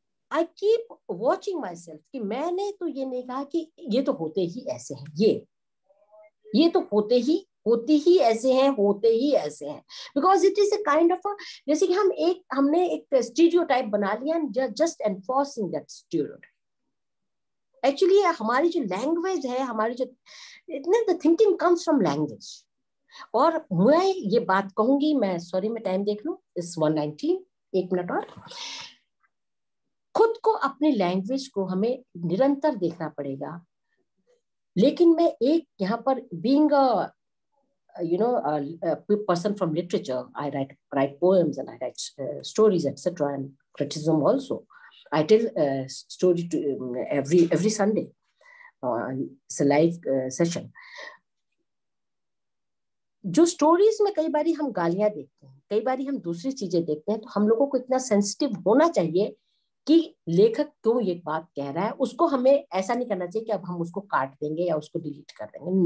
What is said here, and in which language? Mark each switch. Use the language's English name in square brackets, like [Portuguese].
[English] I keep watching myself [Hindi] कि मैंने तो ये नहीं कहा कि ये तो होते ही ऐसे हैं, ये तो होते ही ऐसे हैं, [English] because it is a kind of a, [Hindi] जैसे कि हमने एक stereotype बना लिया [English] and just enforcing that stereotype. Actually [Hindi] हमारी जो language है, [English] हमारी जो the thinking comes from language. [Hindi] और मैं ये बात कहूंगी, मैं टाइम देख लूं, इस 119, 1 मिनट और. खुद को अपनी लैंग्वेज को हमें निरंतर देखना पड़ेगा. लेकिन मैं एक यहाँ पर [English] being a person from literature, I write poems and I write stories, etc., and criticism also. I tell a story to every Sunday. It's a live session. [Hindi] जो स्टोरीज में कई बारी हम गालियां देखते हैं, कई बारी हम दूसरी चीजें देखते हैं, तो हम लोगों को इतना सेंसिटिव होना चाहिए कि लेखक क्यों ये बात कह रहा है. उसको हमें ऐसा नहीं करना चाहिए कि अब हम उसको काट देंगे या उसको डिलीट कर देंगे.